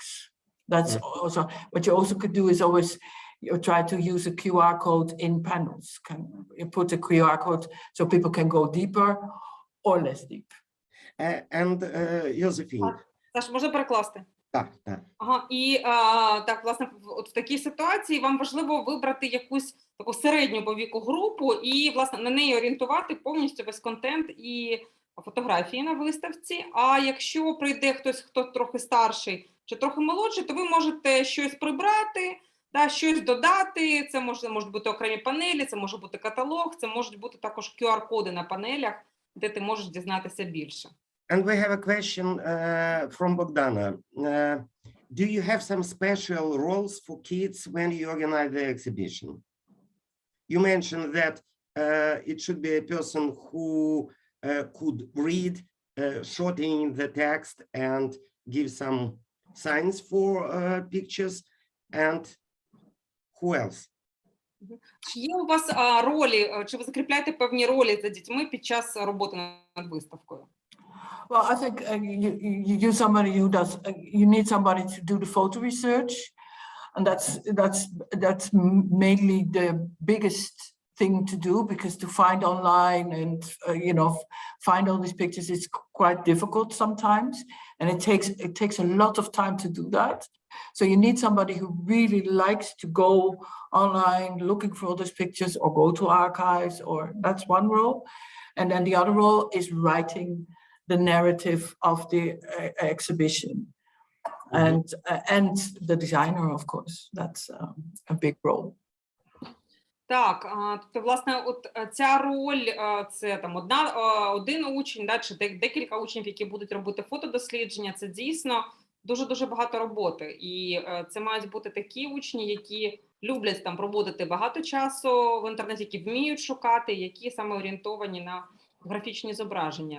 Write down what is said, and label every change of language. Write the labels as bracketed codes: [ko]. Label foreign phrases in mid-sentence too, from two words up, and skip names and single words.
[en] That's also what you also could do is always you try to use a QR code in panels. You put a QR code so people can go deeper or less deep. And Josephine. [uk] Саш, можна перекласти? Так. Ага, і так, власне, от в такій ситуації вам важливо вибрати якусь таку середню по віку групу і, власне, на неї орієнтувати повністю весь контент і фотографії на виставці. А якщо прийде хтось, хто трохи старший чи трохи молодший, то ви можете щось прибрати, та, щось додати. Це можуть бути окремі панелі, це може бути каталог, це можуть бути також QR-коди на панелях, де ти можеш дізнатися більше. [en] And we have a question from Bogdana. Do you have some special roles for kids when you organize the exhibition? You mentioned that it should be a person who could read, shorten the text and give some signs for pictures. And who else? [uk] Чи є у вас ролі, чи ви закріпляєте певні ролі за дітьми під час роботи над виставкою? [en] Well, I think you somebody who does. You need somebody to do the photo research, and that's mainly the biggest thing to do, because to find online and you know, find all these pictures is quite difficult sometimes, and it takes a lot of time to do that. So you need somebody who really likes to go online looking for those pictures or go to archives, or that's one role. And then the other role is writing the narrative of the exhibition. And the designer, of course, that's a big role. [uk] Так, тобто, власне, от ця роль, це там один учень, да, чи декілька учнів, які будуть робити фотодослідження, це дійсно дуже-дуже багато роботи. І це мають бути такі учні, які люблять там проводити багато часу в інтернеті, які вміють шукати, які саме орієнтовані на графічні зображення.